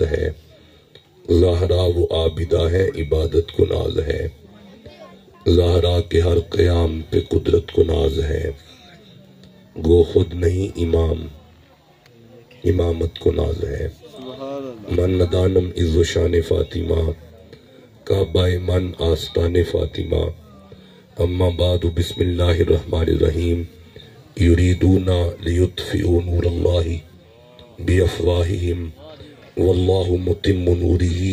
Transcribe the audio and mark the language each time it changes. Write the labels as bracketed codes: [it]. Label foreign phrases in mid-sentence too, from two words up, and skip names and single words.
[ur] ہے زہرا و عابدہ ہے عبادت کو ناز ہے زہرا کے ہر قیام پہ قدرت کو ناز ہے گو خود نہیں امام امامت کو ناز ہے [fa] من ندانم عز و شان فاطمہ کعبہ من آستان فاطمہ [ar] اما بعد بسم اللہ الرحمن الرحیم یریدون لیطفئوا نور اللہ بافواہہم واللہ متم نورہ